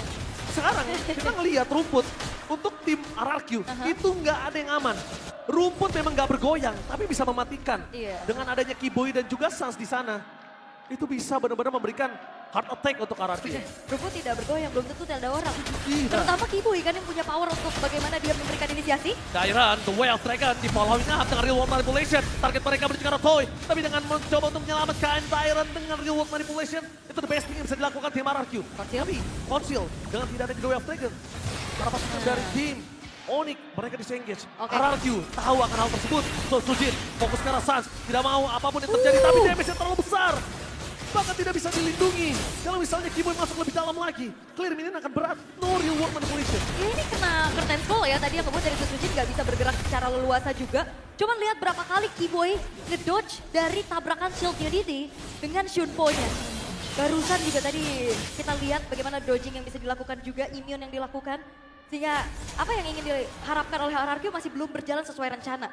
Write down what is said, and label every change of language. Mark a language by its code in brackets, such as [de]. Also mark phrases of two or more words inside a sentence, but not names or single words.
[id] Sekarang kita ngelihat rumput untuk tim RRQ itu nggak ada yang aman. Rumput memang nggak bergoyang, tapi bisa mematikan. Iya. Dengan adanya Kiboy dan juga Sans di sana, itu bisa benar-benar memberikan [en] heart attack [id] untuk RRQ. Rumput tidak bergoyang, belum tentu tidak ada orang. Iya. Terutama Kiboy kan yang punya power untuk bagaimana dia memberikan inisiasi. Dairon, the Way of Dragon di [en] following up [id] dengan Real World Manipulation. Target mereka menuju ke arah Toy, tapi dengan mencoba untuk menyelamatkan Dairon dengan Real World Manipulation, itu [en] the best thing [id] yang bisa dilakukan tim RRQ. Tapi Conceal dengan tidak ada The Way of Dragon, para pasukan dari tim Onyx, mereka disengage. RRQ tahu akan hal tersebut. So Sujin fokus ke arah Sans, tidak mau apapun yang terjadi, tapi damage-nya terlalu besar. Bahkan tidak bisa dilindungi. Kalau misalnya Kiboy masuk lebih dalam lagi, clear minion akan berat. [en] No Real World Manipulation. [id] Ya ini kena curtain call ya, tadi yang membuat dari Susujin nggak bisa bergerak secara leluasa juga. Cuman lihat berapa kali Kiboy ngedodge dari tabrakan shield Unity dengan Shunpo-nya. Barusan juga tadi kita lihat bagaimana dodging yang bisa dilakukan juga, immune yang dilakukan. Sehingga apa yang ingin diharapkan oleh RRQ masih belum berjalan sesuai rencana.